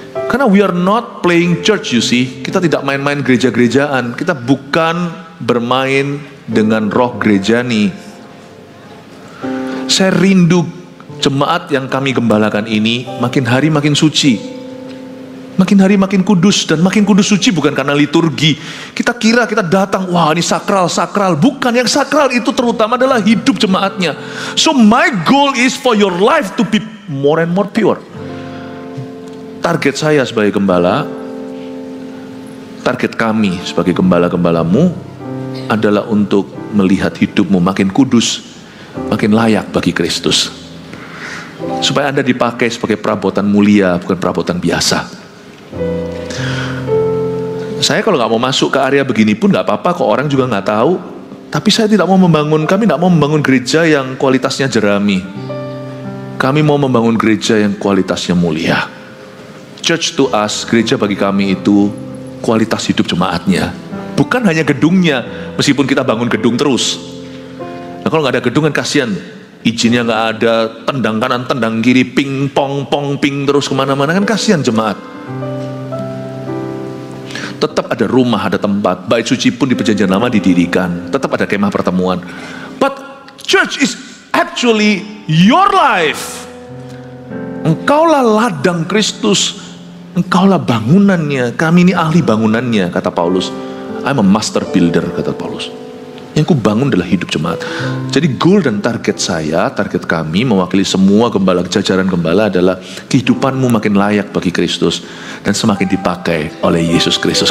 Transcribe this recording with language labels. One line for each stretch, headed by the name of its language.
English: Karena we are not playing church, you see.
Indonesian: Kita tidak main-main gereja-gerejaan. Kita bukan bermain dengan roh gereja nih. Saya rindu jemaat yang kami gembalakan ini makin hari makin suci. Makin hari makin kudus, dan makin kudus suci bukan karena liturgi. Kita kira kita datang, wah ini sakral. Bukan, yang sakral itu terutama adalah hidup jemaatnya.
English: So my goal is for your life to be more and more pure.
Indonesian: Target saya sebagai gembala, target kami sebagai gembala-gembalamu adalah untuk melihat hidupmu makin kudus, makin layak bagi Kristus. Supaya Anda dipakai sebagai perabotan mulia, bukan perabotan biasa. Saya kalau nggak mau masuk ke area begini pun nggak apa-apa, kok orang juga nggak tahu. Tapi kami tidak mau membangun gereja yang kualitasnya jerami. Kami mau membangun gereja yang kualitasnya mulia.
English: Church to us,
Indonesian: gereja bagi kami itu kualitas hidup jemaatnya, bukan hanya gedungnya. Meskipun kita bangun gedung terus, nah kalau nggak ada gedung kan kasihan. Izinnya nggak ada, tendang kanan, tendang kiri, ping pong ping terus kemana-mana, kan kasihan jemaat. Tetap ada rumah, ada tempat. Bait suci pun di perjanjian lama didirikan. Tetap ada kemah pertemuan.
English: But church is actually your life.
Indonesian: Engkaulah ladang Kristus. Engkaulah bangunannya. Kami ini ahli bangunannya, kata Paulus.
English: I'm a master builder,
Indonesian: kata Paulus. Yang ku bangun adalah hidup jemaat. Jadi goal dan target saya, target kami mewakili semua gembala, jajaran gembala adalah kehidupanmu makin layak bagi Kristus dan semakin dipakai oleh Yesus Kristus.